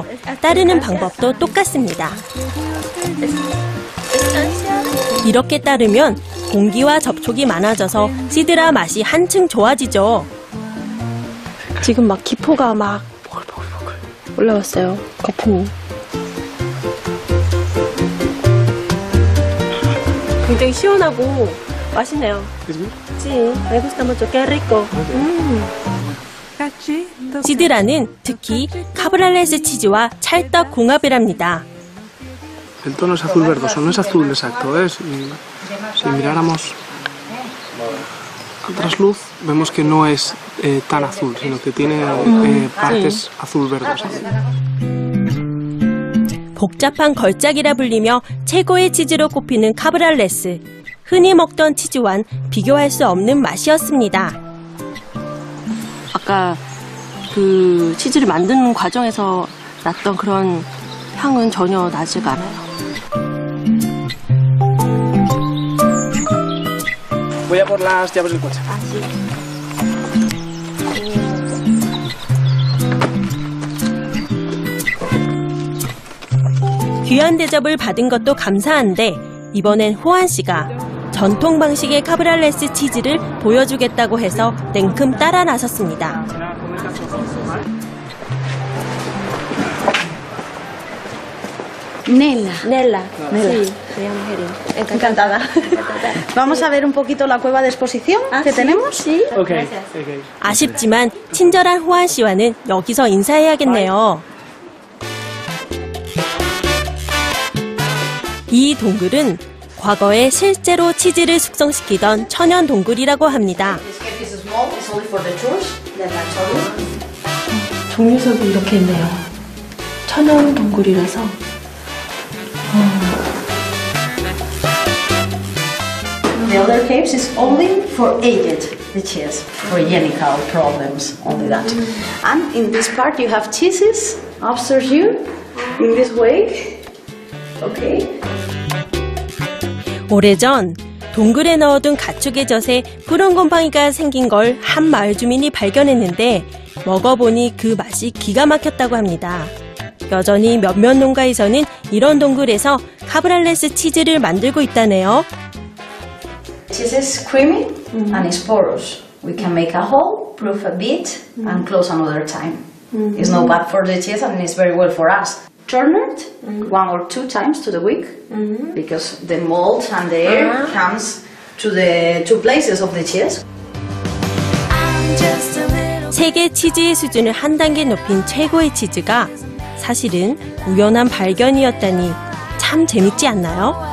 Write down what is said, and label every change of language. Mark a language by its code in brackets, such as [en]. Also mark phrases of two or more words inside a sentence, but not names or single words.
[ko] 따르는 방법도 똑같습니다. 이렇게 따르면 공기와 접촉이 많아져서 시드라 맛이 한층 좋아지죠. 지금 막 기포가 막 보글보글 올라왔어요. 거품이. 굉장히 시원하고 맛있네요. [es] Sí, me gusta mucho. Qué rico. [ko] 시드라는 특히 카브랄레스 치즈와 찰떡 궁합을 합니다. [es] El tono es azul verdoso, no es azul exacto, ¿eh? Si miráramos al trasluz vemos que no es tan azul, sino que tiene partes azul verdosas. [ko] 복잡한 걸작이라 불리며 최고의 치즈로 꼽히는 카브랄레스. 흔히 먹던 치즈와는 비교할 수 없는 맛이었습니다. 아까 그 치즈를 만드는 과정에서 났던 그런 향은 전혀 나지가 않아요. [es] Voy a por las llaves del coche. [ko] 귀한 대접을 받은 것도 감사한데 이번엔 호안 씨가 전통 방식의 카브랄레스 치즈를 보여주겠다고 해서 냉큼 따라 나섰습니다. [es] Nela. Nela. Nela. Sí, me llamo Herin. Encantada. Vamos a ver un poquito la cueva de exposición que tenemos. Sí. Okay. [ko] 아쉽지만 친절한 호안 씨와는 여기서 인사해야겠네요. 이 동굴은 과거에 실제로 치즈를 숙성시키던 천연 동굴이라고 합니다. 종류석이 이렇게 있네요. 천연 동굴이라서. [en] The other caves is only for aged cheese, for hygienical problems, only that. And in this part you have cheeses upstairs you, in this way. Okay. [ko] 오래전 동굴에 넣어둔 가축의 젖에 푸른 곰팡이가 생긴 걸 한 마을 주민이 발견했는데 먹어보니 그 맛이 기가 막혔다고 합니다. 여전히 몇몇 농가에서는 이런 동굴에서 카브랄레스 치즈를 만들고 있다네요. [en] Cheese is creamy and it's porous. We can make a hole, proof a bit, and close another time. It's not bad for the cheese and it's very well for us. Turn it 1 or 2 times to the week because the mold and the air comes to the 2 places of the cheese. [ko] 세계 치즈의 수준을 한 단계 높인 최고의 치즈가 사실은 우연한 발견이었다니 참 재밌지 않나요?